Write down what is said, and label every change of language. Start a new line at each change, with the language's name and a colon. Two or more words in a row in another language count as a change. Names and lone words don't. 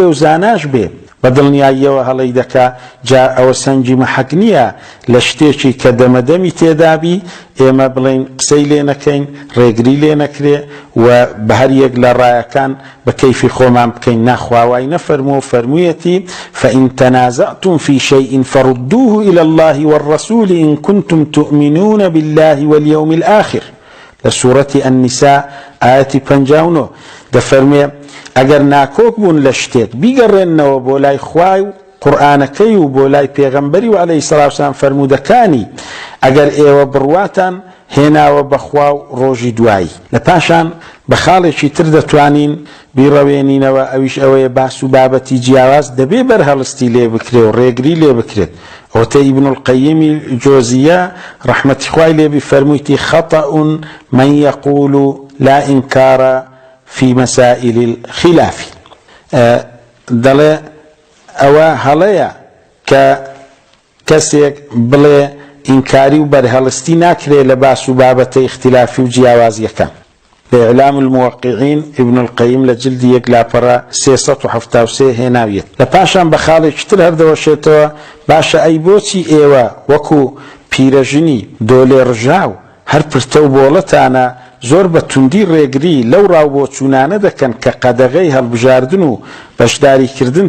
Central Kurdish: و زاناش بێ بە دڵنیاییەوە هەڵەی دەکا جا ئەوە سەنجی مەحەک نییە لە شتێکی کە دەمەدەمی تێدابی ئێمە بڵێن قسەی لێ نەکەین ڕێگری لێ نەکرێ و بە هەر یەک لە ڕایەکان بە کەیفی خۆمان بکەین ناخواوای نەفەرمووە فەرموویەتی
Arabic: فإن تنازعتم في شيء فردوه إلى الله والرسول إن كنتم تؤمنون بالله واليوم الآخر لسورة النساء آية 59
Central Kurdish: دەفەرمێ ئەگەر ناکۆک بوون لە شتێک بیگەڕێنەوە بۆ لای خوای و قورئانەکەی و بۆ لای پێغەمبەری و
Arabic: عەلەیهی سەڵاتو وسەلام
Central Kurdish: فەرموودەکانی ئەگەر ئێوە بڕواتان هێناوە بەخوا و ڕۆژی دوایی لە پاشان بە خاڵێکی تر دەتوانین بیڕەوێنینەوە ئەویش ئەوەیە باس و بابەتی جیاواز دەبێ بەرهەڵستی لێ بکرێ و ڕێگری لێ بکرێت ئەوتە ئیبن القەییمی جۆزیە ڕەحمەتی خوای لێ بیفەرموویەتی
Arabic: خەطأ من يقول لا إنكار في مسائل الخلاف
Central Kurdish: دەڵێ ئەوە هەڵەیە کە کەسێک بڵێ ئینکاری و بەرهەڵستی ناکرێت لە باس و بابەتە اختلافی و جیاوازیەکان بإعلام الموقعين ابن القيم لجلد يك لاپەڕە 373 هێناویێت لە پاشان بە خاڵێکی تر هەردەوەشێتەوە باشە ئەی بۆچی ئێوە وەکو پیرەژنی دۆلێ ڕژاو هەر پرتە و بۆڵەتانە زۆر بە توندی ڕێگری لەو ڕاو بۆ چوونانە دەکەن کە قەدەغەی هەڵبژاردن و بەشداریکردن